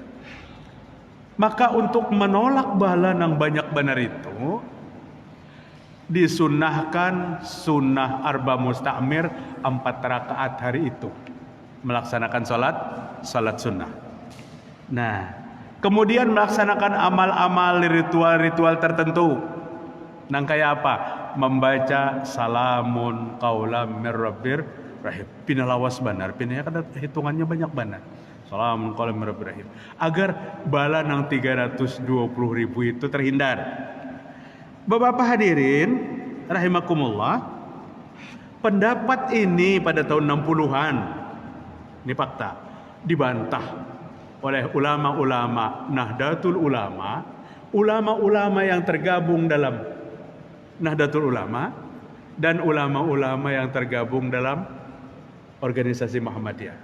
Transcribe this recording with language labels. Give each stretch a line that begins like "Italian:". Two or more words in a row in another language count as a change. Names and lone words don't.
Indonesian: Maka untuk menolak bala yang banyak benar itu disunnahkan sunnah Arba Mustamir 4 rakaat hari itu, melaksanakan salat sunnah. Nah, kemudian melaksanakan amal-amal ritual tertentu.
Banjar: Nang kayak apa?
Arabic: Membaca سلام قولا من رب رحيم.
Banjar: Pina lawas benar, pina kan hitungannya banyak benar.
Arabic: سلام قولا من رب رحيم.
Banjar: Agar bala nang 320.000 itu terhindar.
Indonesian: Bapak hadirin rahimakumullah, pendapat ini pada tahun 60-an, ini fakta, dibantah oleh ulama-ulama Nahdlatul Ulama, ulama-ulama yang tergabung dalam Nahdlatul Ulama dan ulama-ulama yang tergabung dalam organisasi Muhammadiyah.